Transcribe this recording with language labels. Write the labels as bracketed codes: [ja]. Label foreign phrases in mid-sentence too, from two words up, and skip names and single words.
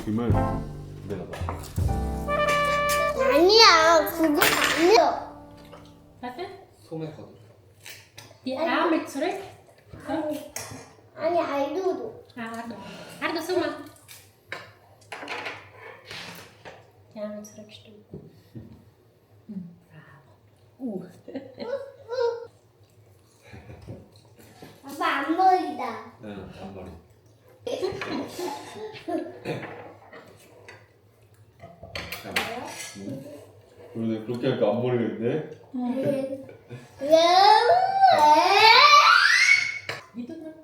[ko] 내가 봐. 아니야, 그거 아니야. [de] Warte. [ko] 소매 거든. [de] Die Arme zurück. So. [ko] 아니, 알도도. [de] Ardo. Ardo, so mal. Die Arme zurück, stimmt. Bravo. [ko] 아빠 앞머리다. 응, 앞머리. 그러네, 그렇게 하니까 앞머리가 있네. 믿었나?